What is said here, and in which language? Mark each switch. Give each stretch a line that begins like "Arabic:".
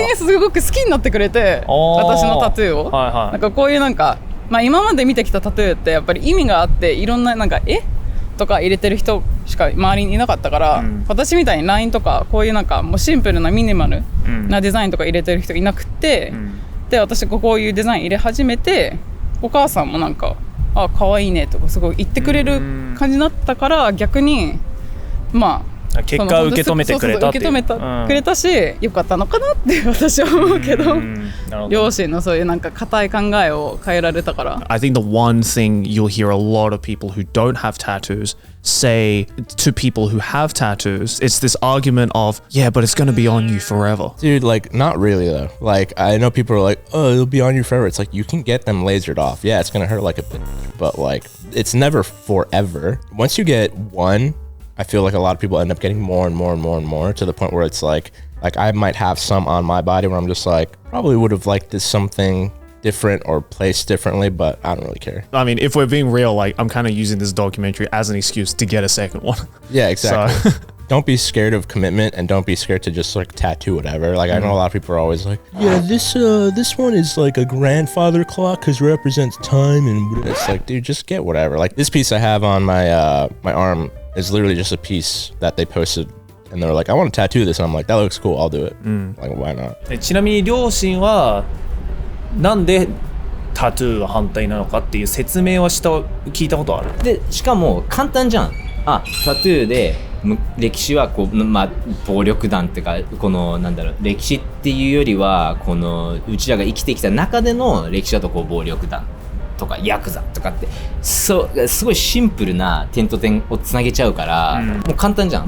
Japanese: 逆にすごく好きになってくれて、私のタトゥーを、なんかこういうなんか、まあ、今まで見てきたタトゥーってやっぱり意味があって、いろんななんかとか入れてる人しか周りにいなかったから、私みたいにラインとかこういうなんかもうシンプルなミニマルなデザインとか入れてる人いなくて、で私がこういうデザイン入れ始めて、お母さんもなんか可愛いねとかすごい言ってくれる感じになったから、逆にまあ結果受け止めてくれたっていう。受け止めてくれたし、よかったのかなって私は思うけど、両親のそういうなんか固い考えを変えられたから。
English: I think the one thing you'll hear a lot of people who don't have tattoos say to people who have tattoos, it's this argument of, yeah, but it's going to be on you forever. Dude, like, not really though. Like, I know people are like, oh, it'll be on you forever. It's like, you can get them lasered off. Yeah, it's going to hurt like a bitch, but like, it's never forever. Once you get one, I feel like a lot of people end up getting more and more to the point where it's like I might have some on my body where I'm just like, probably would have liked this something different or placed differently, but I don't really care. I mean, if we're being real, like, I'm kind of using this documentary as an excuse to get a second one. Yeah, exactly. So. Don't be scared of commitment, and don't be scared to just like tattoo whatever. Like, I know a lot of people are always like, yeah, this one is like a grandfather clock because it represents time, and it's like, dude, just get whatever. Like, this piece I have on my my arm is literally just a piece that they posted, and they were like, I want to tattoo this, and I'm like, that looks cool, I'll do it. Like, why not?
Japanese: ちなみに両親はなんでタトゥーが反対なのかっていう説明は聞いたことある。でしかも簡単じゃん。タトゥーで歴史はこう、まあ、暴力団っていうか、このなんだろう、歴史っていうよりはこのうちらが生きてきた中での歴史だと、こう暴力団とかヤクザとかってすごいシンプルな点と点をつなげちゃうから、もう簡単じゃん。